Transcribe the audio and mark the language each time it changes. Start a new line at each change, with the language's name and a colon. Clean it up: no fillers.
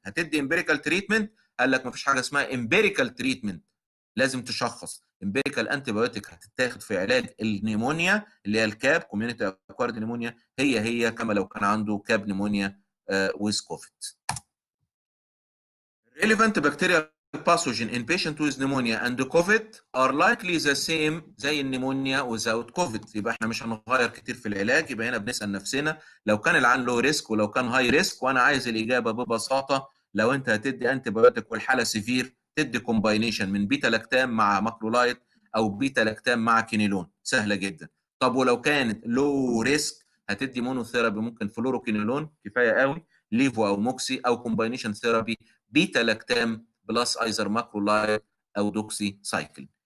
Arabic: هتدي امبيريكال تريتمنت؟ قال لك مفيش حاجه اسمها امبيريكال تريتمنت، لازم تشخص. امبيريكال انتي بايوتيك هتتاخد في علاج النيمونيا اللي هي الكاب كوميونتي اكوارد نيمونيا، هي كما لو كان عنده كاب نيمونيا ويز كوفيد.
English: relevant bacterial pathogen in patient with pneumonia and COVID are likely the same
Arabic: زي النيمونيا
English: without COVID.
Arabic: يبقى احنا مش هنغير كتير في العلاج. يبقى هنا بنسأل نفسنا لو كان العيان لو ريسك ولو كان هاي ريسك، وانا عايز الاجابه ببساطه. لو انت هتدي انتي بايوتيك والحاله سيفير تدي كومباينيشن من بيتا لاكتام مع ماكرولايت او بيتا لاكتام مع كينيلون، سهله جدا. طب ولو كانت لو ريسك هتدي مونوثيرابي، ممكن فلوروكينيلون كفايه قوي، ليفو او موكسي، او كومباينيشن ثيرابي بيتا لاكتام بلس ايزر ماكرولايت او دوكسي سايكل.